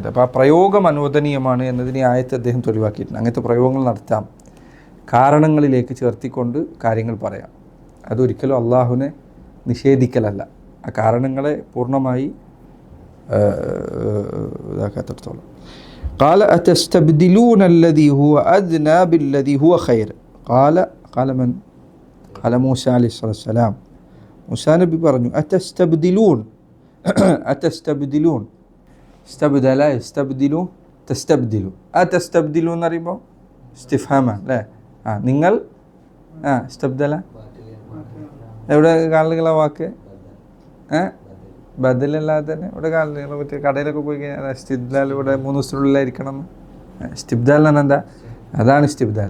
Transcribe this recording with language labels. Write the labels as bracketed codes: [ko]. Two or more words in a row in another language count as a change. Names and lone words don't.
[ml] അപ്പോൾ ആ പ്രയോഗം അനുവദനീയമാണ് എന്നതിനെ ആയത്ത് അദ്ദേഹം തെളിവാക്കിയിട്ടുണ്ട്. അങ്ങനത്തെ പ്രയോഗങ്ങൾ നടത്താം, കാരണങ്ങളിലേക്ക് ചേർത്തിക്കൊണ്ട് കാര്യങ്ങൾ പറയാം. അതൊരിക്കലും അള്ളാഹുവിനെ നിഷേധിക്കലല്ല. ആ കാരണങ്ങളെ പൂർണ്ണമായി ഇതാക്കാത്തടത്തോളം. [ar] قال أتستبدلون الذي هو أدنى بالذي هو خير. قال من؟ قال موسى عليه الصلاة والسلام. [ml] موسى നബി പറഞ്ഞു, [ar] أتستبدلون أتستبدلون استبدل يستبدلوا تستبدلوا. [ml] أتستبدلون എന്ന് പറയുമ്പോൾ ഇസ്തിഫ്ഹാമാണ് അല്ലേ? നിങ്ങൾ ഇസ്തബ്ദല എവിടെ കാണുന്ന വാക്ക്? ബദലല്ലാതെ തന്നെ ഇവിടെ കാണുന്ന മറ്റേ കടയിലൊക്കെ പോയി കഴിഞ്ഞാൽ ഇസ്തിബ്ദാൽ ഇവിടെ 3 ദിവസത്തിനുള്ളിലായിരിക്കണം. ഇസ്തിബ്ദാൽ എന്ന് പറഞ്ഞാൽ എന്താ? അതാണ് ഇസ്തിബ്ദാൽ.